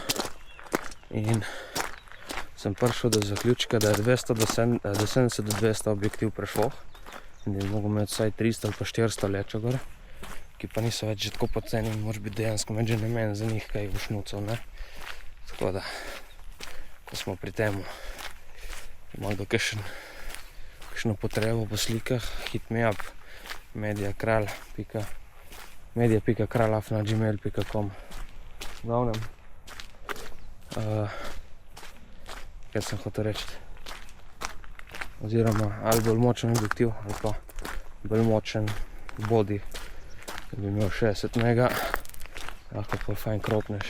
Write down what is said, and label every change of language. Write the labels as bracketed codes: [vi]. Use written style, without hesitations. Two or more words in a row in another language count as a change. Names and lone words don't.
[sl] In sem prišel do zaključka, da je 70 do 200 objektiv prešlo in da je mogo imeti vsaj 300 ali pa 400 lečo gor, ki pa niso več že tako poceni in moraš biti dejansko imeti že namen za njih kaj vošnucov, ne. Tako da, ko smo pri temu, ima kdo kakšno potrebo po slikah, [en] hit me up, media.kralj@gmail.com. [sl] V glavnem, kaj sem hotel reči, oziroma ali bolj močen objektiv ali pa bolj močen body, da bi imel 60 mega, lahko pa fajn kropneš.